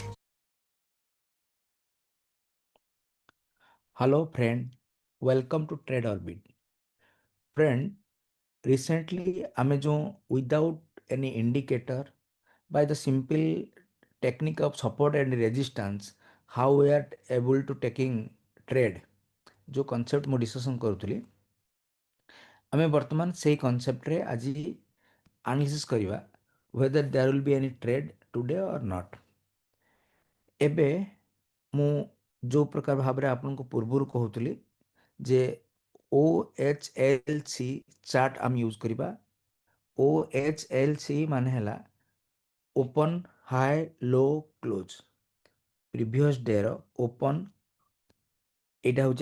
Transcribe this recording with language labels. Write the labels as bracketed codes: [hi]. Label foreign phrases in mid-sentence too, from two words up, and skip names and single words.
[en] Hello friend, welcome to Trade Orbit. Friend, recently Amazon without any indicator by the simple technique of support and resistance how we are able to taking trade जो concept [or] ମୁଁ discussion କରୁଥିଲି ଆମେ ବର୍ତ୍ତମାନ ସେଇ concept ରେ ଆଜି analysis କରିବା [en] whether there will be any trade today or not. [or] ଏବେ ମୁଁ ଯୋଉ ପ୍ରକାର ଭାବରେ ଆପଣଙ୍କୁ ପୂର୍ବରୁ କହୁଥିଲି ଯେ OHLC ଚାର୍ଟ ଆମେ ୟୁଜ୍ କରିବା OHLC ମାନେ ହେଲା [en] open high low close previous [or] ଡେର ଓପନ୍ ଏଇଟା ହେଉଛି